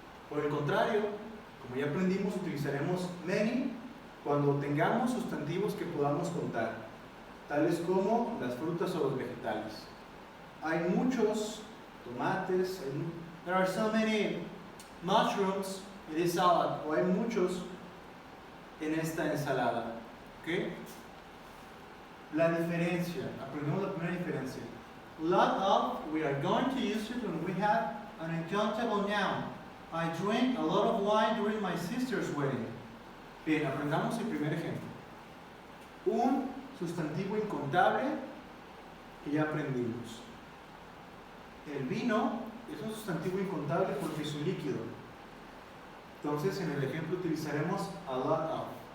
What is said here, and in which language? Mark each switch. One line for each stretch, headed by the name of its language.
Spanish: Por el contrario, como ya aprendimos, utilizaremos many cuando tengamos sustantivos que podamos contar, tales como las frutas o los vegetales. Hay muchos tomates,
English: there are so many mushrooms in this salad,
Spanish: o hay muchos en esta ensalada. ¿Okay? La diferencia, aprendemos la primera diferencia.
English: Lot of, we are going to use it when we have an uncountable noun. I drank a lot of wine during my sister's wedding.
Spanish: Bien, aprendamos el primer ejemplo. Un sustantivo incontable que ya aprendimos. El vino es un sustantivo incontable porque es un líquido. Entonces, en el ejemplo utilizaremos a lot of.